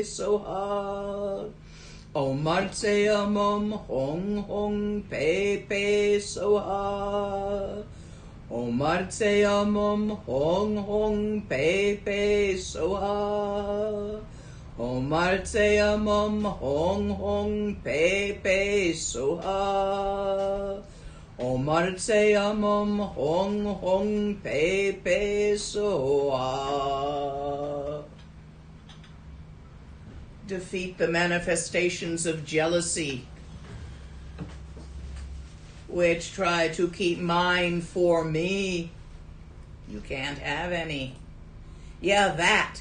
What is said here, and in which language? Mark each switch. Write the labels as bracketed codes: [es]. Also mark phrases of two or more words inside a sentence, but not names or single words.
[sa] Soha, Om Martseya Mum Hong Hong Pe Pe Soha, Om Martseya Mum Hong Hong Pe Pe Soha, Om Martseya Mum Hong Hong Pe Pe Soha, Om Martseya Mum Hong Hong Pe Pe Soha. [en] Defeat the manifestations of jealousy which try to keep mine for me. You can't have any. Yeah, that.